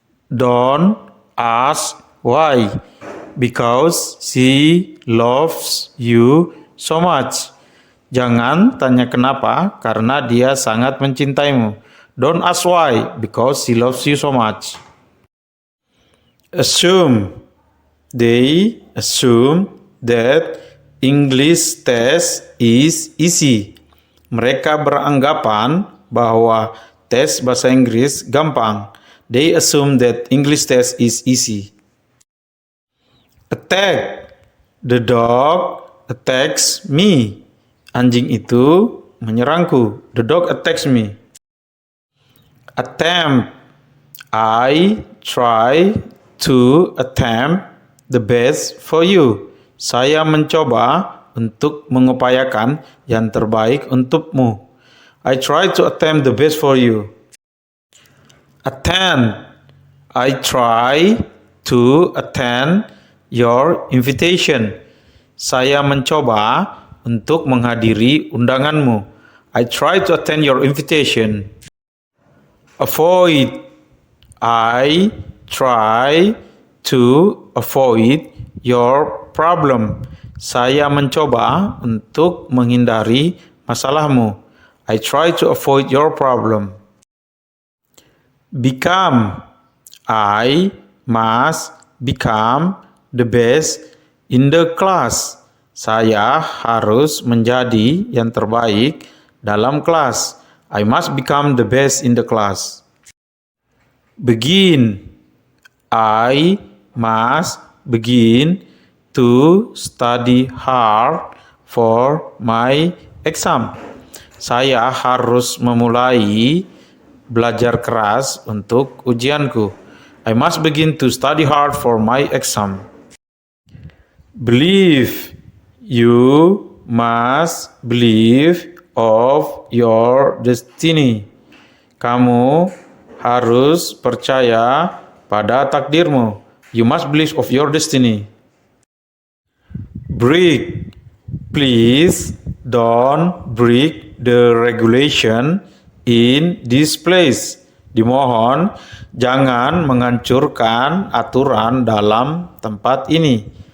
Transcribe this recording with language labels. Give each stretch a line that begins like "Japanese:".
English: Don't ask why. Because she loves you so much.
Indonesian: Jangan tanya kenapa, karena dia sangat mencintaimu.
English: Don't ask why, because she loves you so much. Assume. They assume that English test is easy.
Indonesian: Mereka beranggapan bahwa tes bahasa Inggris gampang.
English: They assume that English test is easy. Attack. The dog attacks me.
Indonesian: Anjing itu menyerangku.
English: The dog attacks me. Attempt. I try to attempt the best for you.
Indonesian: Saya mencoba untuk mengupayakan yang terbaik untukmu.
English: I try to attempt the best for you. Attend. I try to attend your invitation.
Indonesian: Saya mencoba untuk menghadiri undanganmu.
English: I try to attend your invitation. Avoid. I try to avoid your problem.
Indonesian: Saya mencoba untuk menghindari masalahmu.
English: I try to avoid your problem. Become. I must become the best in the class.
Indonesian: Saya harus menjadi yang terbaik dalam kelas.
English: I must become the best in the class. Begin. I must begin to study hard for my exam.
Indonesian: Saya harus memulai belajar keras untuk ujianku.
English: I must begin to study hard for my exam. Believe. You must believe of your destiny.
Indonesian: Kamu harus percaya pada takdirmu.
English: You must believe of your destiny. Break. Please don't break the regulation in this place.
Indonesian: Dimohon jangan menghancurkan aturan dalam tempat ini.